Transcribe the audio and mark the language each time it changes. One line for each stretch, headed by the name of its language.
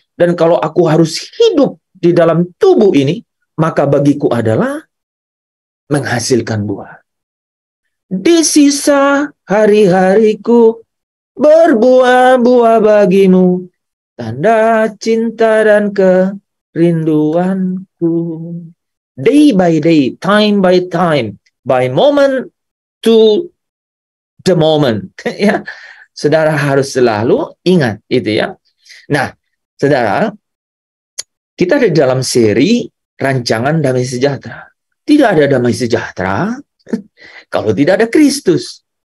Indonesian: Dan kalau aku harus hidup di dalam tubuh ini, maka bagiku adalah menghasilkan buah. Di sisa hari-hariku, berbuah-buah bagimu, tanda cinta dan kerinduanku.
English: Day by day, time by time, by moment to the moment.
Indonesian: Ya, saudara harus selalu ingat itu ya. Nah, saudara, kita ada dalam seri rancangan damai sejahtera. Tidak ada damai sejahtera kalau tidak ada Kristus.